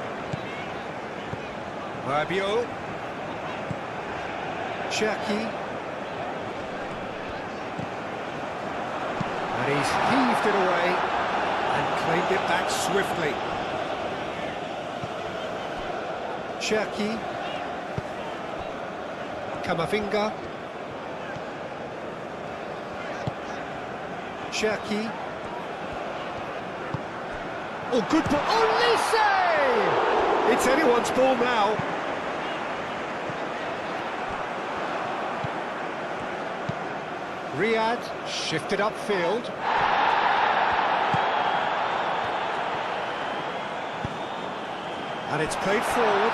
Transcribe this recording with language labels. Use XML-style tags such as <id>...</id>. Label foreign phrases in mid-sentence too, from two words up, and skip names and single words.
<en>Rabiot. Cherki. And he's heaved it away and claimed it back swiftly. Cherki. Kamavinga. Cherki. Oh, good ball. Oh, Lise! It's anyone's ball now. Riyad shifted upfield. And it's played forward.</en>